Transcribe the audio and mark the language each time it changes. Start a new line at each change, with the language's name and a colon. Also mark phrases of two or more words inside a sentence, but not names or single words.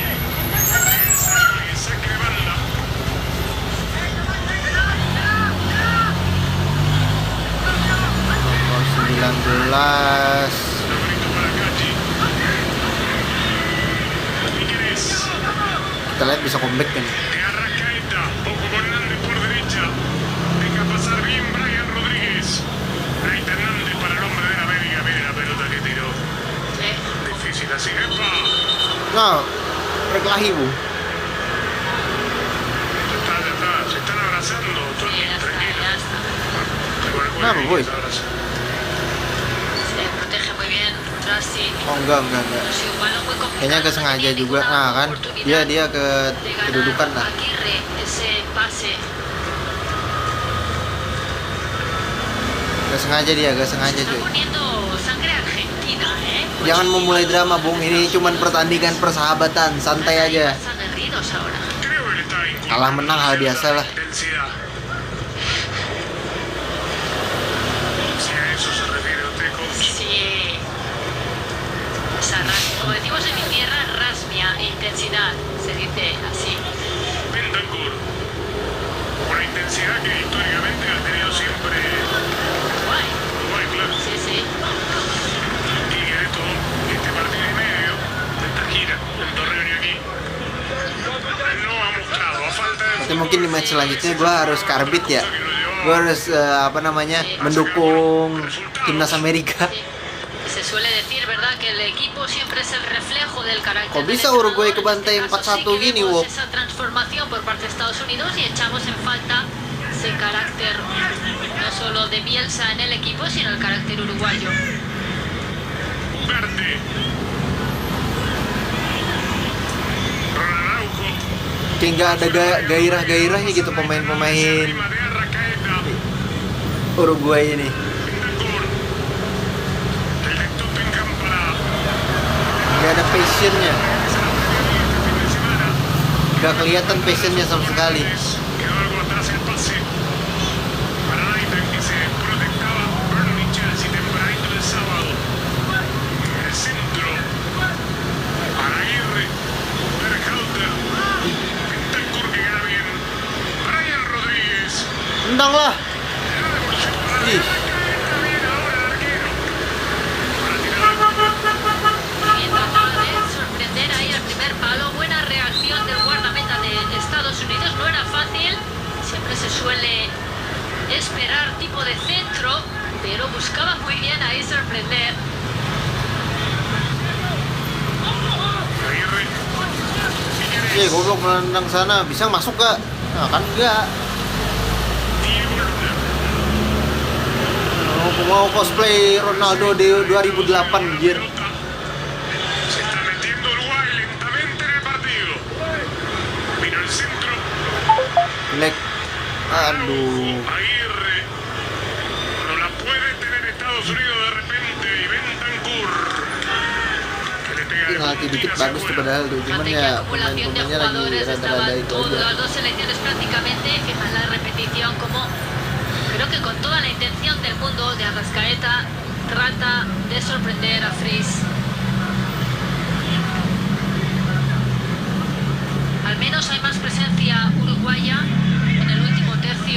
Spanish: Él salió y saque de banda.
Indonesian: Nomor 19.
Spanish: Logrito para Cachi. Piquerés.
Indonesian: Kita lihat bisa comeback kan.
Spanish: De Arrascaeta, ojo con Hernández por derecha. Deja pasar bien Brian Rodríguez. Ahí está Hernández para el hombre de la América. Mire la pelota que tiró. Sí. Difícil así. ¡Epa!
Indonesian: Nah, berkelahi bu.
Spanish: Ya está. Se están abrazando. Todo Sí, bien, ya está, tranquilo. ya está. Con el
Indonesian: Nah,
Spanish: juego voy. se abrazan. Se protege muy bien. Rossi.
Indonesian: Oh enggak.
Spanish: Nos igual balón muy complicado.
Indonesian: Kayaknya
Spanish: no
Indonesian: kesengaja
Spanish: tenía
Indonesian: juga.
Spanish: ninguna
Indonesian: Nah kan,
Spanish: oportunidad
Indonesian: dia ke
Spanish: de ganar
Indonesian: kedudukan lah.
Spanish: Aguirre ese pase.
Indonesian: Gak sengaja dia, gak sengaja
Spanish: Está
Indonesian: cuy.
Spanish: poniendo sangre argentina, ¿eh?
Indonesian: Jangan memulai drama bung, ini cuman pertandingan persahabatan, santai aja.
Spanish: Más aguerridos ahora. Creo que le está inculcando
Indonesian: Kalah menang hal biasa lah.
Spanish: intensidad. Si a eso se refiere usted, coach. Sí. Esa como decimos en mi tierra, rasmia, intensidad. Se dice así. Bentancur. Una intensidad que históricamente ha tenido siempre Guay. Uruguay, claro. Sí, sí. Y que de todo este partido y medio de esta gira en Torreón y aquí no ha mostrado a falta de
Indonesian: Nanti mungkin di match selanjutnya gue harus karbit ya. Gue harus mendukung timnas Amerika.
Spanish: Sí. Se suele decir, ¿verdad?, que el equipo siempre es el reflejo del carácter.
Indonesian: Kok
Spanish: del
Indonesian: bisa
Spanish: entrenador.
Indonesian: Uruguay
Spanish: En este
Indonesian: kebantai
Spanish: caso 4-1 sí que
Indonesian: gini,
Spanish: vemos
Indonesian: Wok?
Spanish: esa transformación por parte de Estados Unidos y echamos en falta ese carácter no solo de Bielsa en el equipo, sino el carácter uruguayo. Ugarte. Ronald Araujo.
Indonesian: Kayak nggak ada gairah-gairahnya gitu pemain-pemain
Spanish: Prima de Arrascaeta.
Indonesian: Uruguay ini.
Spanish: Bentancur. El de Tottenham para
Indonesian: Gak ada passionnya,
Spanish: este fin de semana.
Indonesian: gak kelihatan passionnya sama sekali.
Spanish: Quedó algo atrás el pase para Naita que se proyectaba Burnley Chelsea tempranito del sábado. El centro para Aguirre, Berhalter, Bentancur que gana bien, Brian Rodríguez.
Indonesian: Tendang lah.
Spanish: La devolución para Ih. Arrascaeta, bien ahora el arquero. Para tirar Bien trataba de sorprender ahí el primer palo. Buena reacción del guardameta de Estados Unidos. No era fácil. Siempre se suele esperar tipo de centro, pero buscaba muy bien ahí sorprender. Aguirre.
Indonesian: Iya, goblok menendang sana, bisa masuk gak? Nah kan enggak.
Spanish: Diego Luna.
Indonesian: Mau cosplay Ronaldo di 2008 anjir.
Spanish: Se está metiendo Uruguay lentamente en el partido. Vino el centro.
Indonesian: Jelek. Aduh.
Spanish: Aguirre. No la puede tener Estados Unidos de repente. Y Bentancur. Que le pega de
Indonesian: Penalti dikit
Spanish: puntina
Indonesian: bagus tuh
Spanish: hacia afuera.
Indonesian: padahal tuh. Cuman
Spanish: Ante
Indonesian: ya
Spanish: qué acumulación de
Indonesian: pemain-pemainnya lagi
Spanish: jugadores
Indonesian: rada-rada
Spanish: estaban
Indonesian: itu
Spanish: todas
Indonesian: aja.
Spanish: las dos selecciones prácticamente. Fijan la repetición como creo que con toda la intención del mundo de Arrascaeta trata de sorprender a Fries. Al menos hay más presencia uruguaya en el último tercio.